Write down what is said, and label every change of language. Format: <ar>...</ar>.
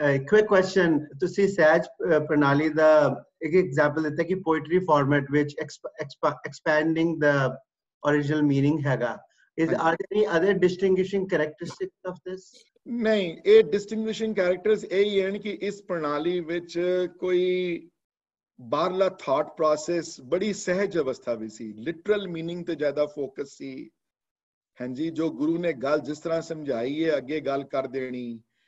<en>Quick question,</en> <pa>ਤੁਸੀਂ ਸਹਿਜ ਪ੍ਰਣਾਲੀ ਦਾ ਇੱਕ ਐਗਜ਼ਾਮਪਲ ਦਿੱਤਾ ਕਿ ਪੋਇਟਰੀ ਫਾਰਮੈਟ ਵਿੱਚ</pa> <en>expanding the original meaning</en> <pa>ਹੈਗਾ।</pa> <en>Are there any other distinguishing characteristics of this?</en> <pa>ਨਹੀਂ, ਇਹ</pa> <en>distinguishing characters</en> <pa>ਇਹੀ ਹਨ ਕਿ ਇਸ ਪ੍ਰਣਾਲੀ ਵਿੱਚ ਕੋਈ ਬਾਹਰਲਾ ਥਾਟ ਪ੍ਰੋਸੈਸ ਬੜੀ ਸਹਿਜ ਅਵਸਥਾ ਵੀ ਸੀ। ਲਿਟਰਲ ਮੀਨਿੰਗ ਤੇ ਜ਼ਿਆਦਾ ਫੋਕਸ ਸੀ। ਹਾਂਜੀ, ਜੋ ਗੁਰੂ ਨੇ ਗੱਲ ਜਿਸ ਤਰ੍ਹਾਂ ਸਮਝਾਈ ਹੈ ਅੱਗੇ ਗੱਲ ਕਰ ਦੇਣੀ।</pa>